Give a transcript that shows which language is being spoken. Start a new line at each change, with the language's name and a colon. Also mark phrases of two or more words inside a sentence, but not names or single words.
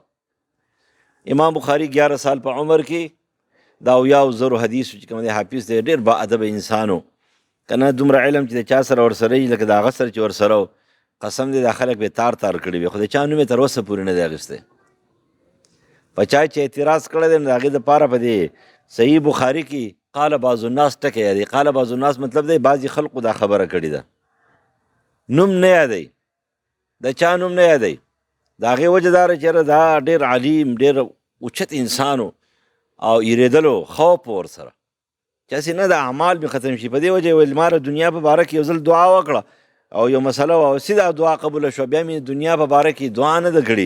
Pashto: امام بخاري 11 سال په عمر کې دا 70,000 حدیث چې کوم دی حافظ دی، ډېر با ادبه انسان و که نه دومره علم چې د چا سره ورسره وي لکه د هغه سره چې ورسره و قسم دی دا خلک به تار کړي وي خو د چا نوم یې تر اوسه پورې نه دی اخیستی. په چا چې اعتراض کړی دی نو د هغې دپاره په دې صحیح بخاري کې
Arabic: قال بعض الناس
Pashto: ټکی یادوي.
Arabic: قال بعض الناس
Pashto: مطلب دی بعضې خلقو دا خبره کړې ده، نوم نه یادوي، د چا نوم نه یادوي. د هغې وجه دا ده چې دا ډېر علیم ډېر اوچت انسان او یریدلو خوف ورسره چې هسې نه د اعمال مې ختم شي. په دې وجه ویل ما د دنیا په باره کې یو ځل دعا وکړه او یو مسله وه او سیده دعا قبوله شوه، بیا مې دنیا په باره کې دعا نه ده کړې.